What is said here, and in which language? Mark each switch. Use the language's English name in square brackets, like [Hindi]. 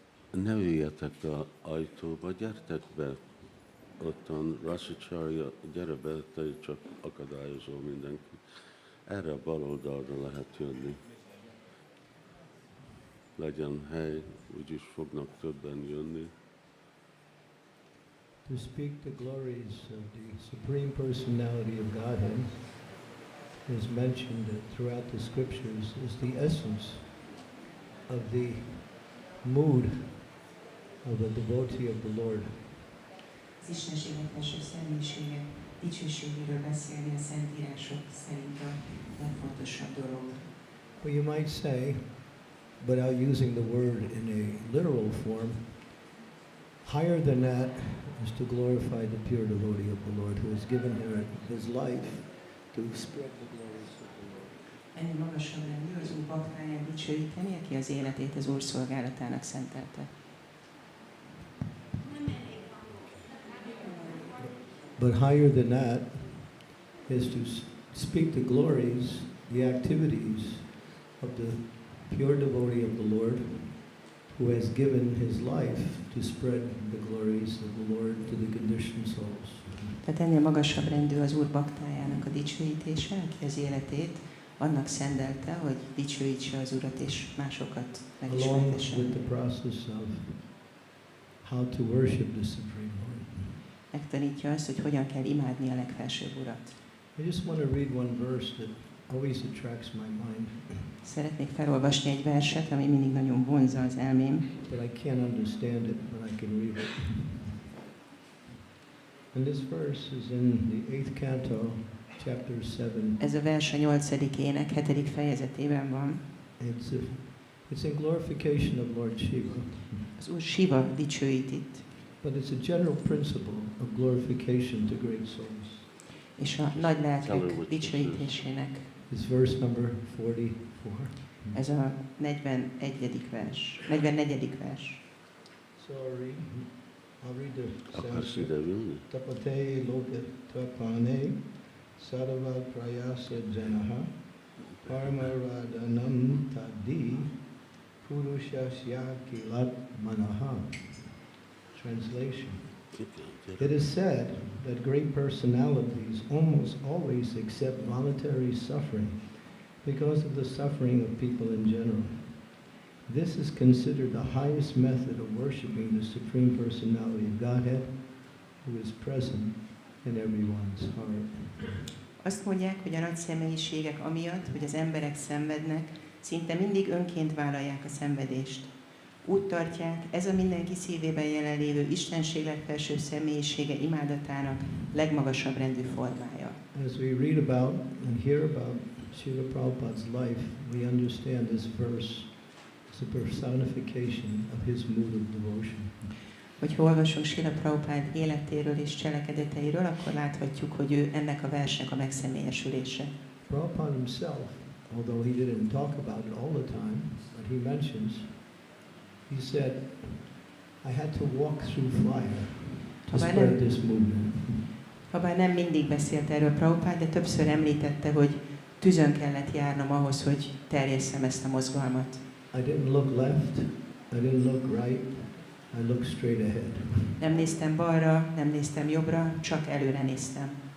[Hungarian] Ne üljetek a ajtóba, gyertek be, ottan Rasacharya, gyere be, te csak akadályozol mindenkit. Erre a bal oldalra lehet jönni. Legyen hely, úgyis fognak többen jönni. [English] To speak the glories of the Supreme Personality of Godhead is mentioned throughout the scriptures is the essence of the mood of a devotee of the Lord. [Hungarian] Az istenségek felső személyisége dicsőségéről beszélni a szentírások szerint a legfontosabb dolog. [English] Well, you might say, without using the word in a literal form, higher than that is to glorify the pure devotee of the Lord who has given his life to spread the glories of the Lord. [Hungarian] Ennél magasabb rendű az Úr baktáját dicsőíteni, aki az életét az Úr szolgálatának szentelte. [English] But higher than that is to speak the glories, the activities of the pure devotee of the Lord who has given his life to spread the glories of the Lord to the conditioned souls. [Hungarian] Tehát ennél magasabb rendű az Úr baktájának a dicsőítése, aki az életét annak szentelte, hogy dicsőítse az Urat és másokat megismertesse. [English] Along with the process of how to worship the Supreme Lord. [Hungarian] Megtanítja azt, hogy hogyan kell imádni a legfelsőbb Urat. [English] I just want to read one verse that always attracts my mind. [Hungarian] Szeretnék felolvasni egy verset, ami mindig nagyon vonzza az elmém. [English] But I can't understand it, but I can read it. And this verse is in the 8th canto, chapter 7. [Hungarian] Ez a vers a 8. ének 7. fejezetében van. [English] It's in glorification of Lord Shiva. [Hungarian] Az Úr Shiva dicsőít itt. [English] But it's a general principle of glorification to great souls. [Hungarian] És a nagy lelkek dicsőítésének. [English] It's verse number 44. [Hungarian] Ez a 44. vers. 44. vers. [English] So I'll read the Sanskrit. [Sanskrit] Tapate loka tapane sarva prayasa janaha paramaradhanam tadi purushasya kilat manaha. [English] Translation. It is said that great personalities almost always accept voluntary suffering because of the suffering of people in general. This is considered the highest method of worshiping the Supreme Personality of Godhead, who is present in everyone's heart. [Hungarian] Azt mondják, hogy a nagy személyiségek amiatt, hogy az emberek szenvednek, szinte mindig önként vállalják a szenvedést. Úgy tartják, ez a mindenki szívében jelenlévő Istenség legfelsőbb személyisége imádatának legmagasabb rendű formája. [English] As we read about and hear about Srila Prabhupada's life, we understand this verse as a personification of his mood of devotion. [Hungarian] Hogyha olvasunk Srila Prabhupada életéről és cselekedeteiről, akkor láthatjuk, hogy ő ennek a versnek a megszemélyesülése. [English] Prabhupada himself, although he didn't talk about it all the time, but he mentions, he said, I had to walk through fire to spread this movement. [Hungarian] Habár nem mindig beszélt erről Prabhupada, de többször említette, hogy tüzön kellett járnom ahhoz, hogy terjesszem ezt a mozgalmat. [English] I didn't look left, I didn't look right, I looked straight ahead. [Hungarian] Nem néztem balra, nem néztem jobbra, csak előre néztem.